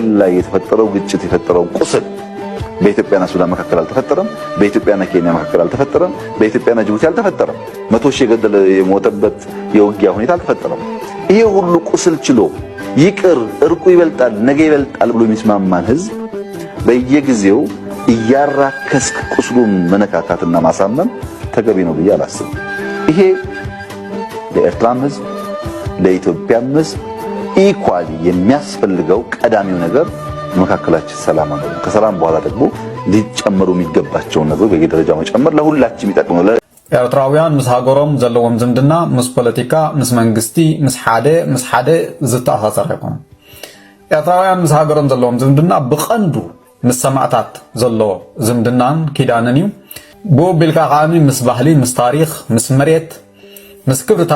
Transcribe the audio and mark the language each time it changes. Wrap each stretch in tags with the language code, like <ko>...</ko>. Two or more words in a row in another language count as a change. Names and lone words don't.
<am>ላይ የተፈጠረው ግጭት የፈጠረው ቁስል በኢትዮጵያና ሱዳን መካከል አልተፈጠረም። በኢትዮጵያና ኬንያ መካከል አልተፈጠረም። በኢትዮጵያና ጅቡቲ አልተፈጠረም። 100 ሺህ የገደለ የሞተበት የውጊያ ሁኔታ አልተፈጠረም። ይሄ ሁሉ ቁስል ችሎ ይቅር እርቁ ይበልጣል ነገ ይበልጣል ብሎ የሚስማማን ህዝብ በየጊዜው እያራከስክ ቁስሉን መነካካትና ማሳመም ተገቢ ነው ብዬ አላስብም። ይሄ ለኤርትራም ህዝብ ለኢትዮጵያም ህዝብ ኢኳሊ የሚያስፈልገው ቀዳሚው ነገር መካከላችን ሰላም ነው። ከሰላም በኋላ ደግሞ ሊጨመሩ የሚገባቸው ነገሮች በየደረጃው መጨመር ለሁላችንም ይጠቅማል።</am> <ti>ኤርትራውያን ምስ ሃገሮም ዘለዎም ዝምድና ምስ ፖለቲካ ምስ መንግስቲ ምስ ሓደ ዝተኣሳሰረ ይኾን። ኤርትራውያን ምስ ሃገሮም ዘለዎም ዝምድና ብቐንዱ ምስ ሰማዕታት ዘለዎ ዝምድናን ኪዳንን እዩ። ብኡ ቢልካ ከዓኒ ምስ ባህሊ ምስ ታሪክ ምስ መሬት ምስ ክብርታት</ti>